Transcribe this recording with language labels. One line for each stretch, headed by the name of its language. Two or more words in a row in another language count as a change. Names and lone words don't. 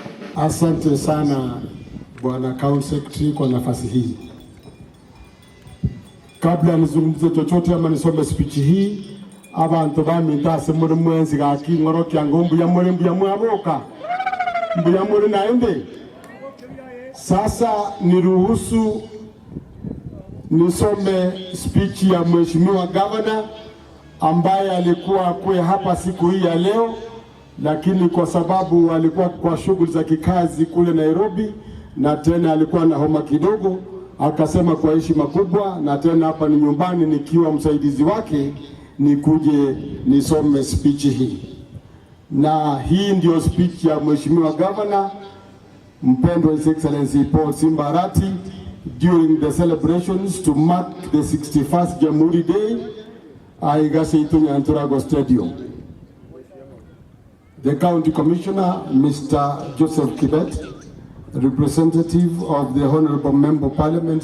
Swahili: Asante sana Bwana
English: County Secretary
Swahili: kwa nafasi hii. Kabla nizungumze chochote ama nisome speech hii,
Gusii: abantu bamintase muri mwenzi gaki ngoro kyango mbuya mwaboka mbuya muri naende.
Swahili: Sasa niruhusu nisome speech ya Mheshimiwa Governor ambaye alikuwa kwe hapa siku hii ya leo, lakini kwa sababu alikuwa kwa shughuli za kikazi kule Nairobi na tena alikuwa na homa kidogo, akasema kwa heshima kubwa na tena hapa ni nyumbani nikiwa msaidizi wake nikuje nisome speech hii. Na hii ndio speech ya Mheshimiwa Governor mpendwa
English: His Excellency H.E Simba during the celebrations to mark the 61st Jamhuri Day Aigaseitu Nyantorago Stadium. The County Commissioner, Mr. Joseph Kibet, representative of the Honorable Member of Parliament,